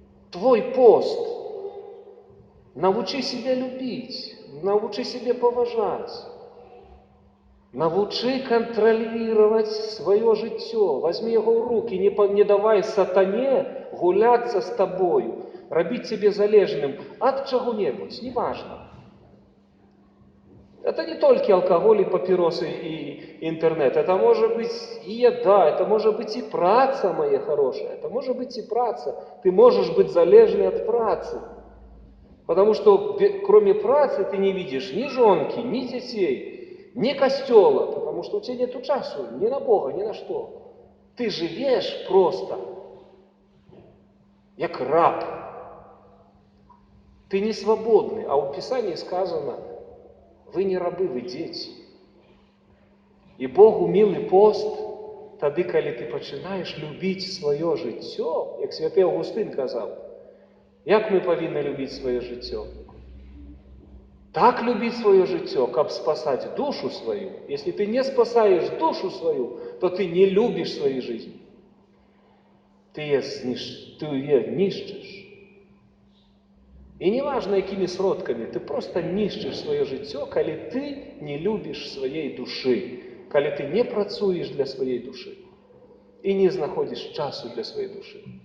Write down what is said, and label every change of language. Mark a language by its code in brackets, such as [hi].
[be] Твой пост. Навучы себе любіць, навучы себе паважаць. Навучы кантралировать свое жыццё, возьми яго ў руки, не давай сатане гуляцца з табою, рабіць цябе залежным ад чаго-небудзь, [ru] неважно. Это не только алкоголь и папиросы и интернет, это может быть и еда, это может быть и праца, моя хорошая, это может быть и праца. Ты можешь быть залежный от працы, потому что кроме працы ты не видишь ни жонки, ни детей, ни костела, потому что у тебя нету часу ни на Бога, ни на что. Ты живешь просто, як раб. Ты не свободный, а в Писании сказано, вы не рабы, вы дети. И Богу милый пост, [be] тады, калі ты пачынаеш любіць сваё жыццё, як святы Аўгустын казаў, як мы павінны любіць сваё жыццё? [ru] Так любить свое житье, как спасать душу свою. Если ты не спасаешь душу свою, то ты не любишь своей жизни. Ты ее нищишь. И не важно, какими сродками, ты просто нищишь свое житье, коли ты не любишь своей души, коли ты не працуешь для своей души и не находишь часу для своей души.